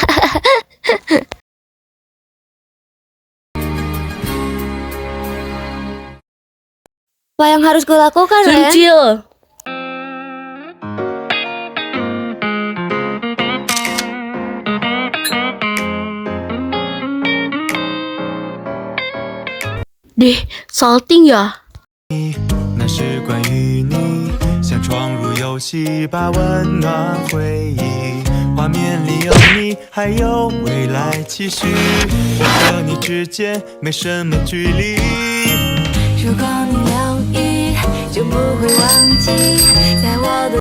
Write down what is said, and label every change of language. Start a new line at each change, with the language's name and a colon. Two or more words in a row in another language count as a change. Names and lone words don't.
Indonesian: Apa yang harus gue lakukan, Ren? Cil. Deh, salting ya?
Chinese: 那是关于你，像闯入游戏，把温暖回忆。画面里有你，还有未来期许。我和你之间没什么距离。如果你留意，就不会忘记，在我的。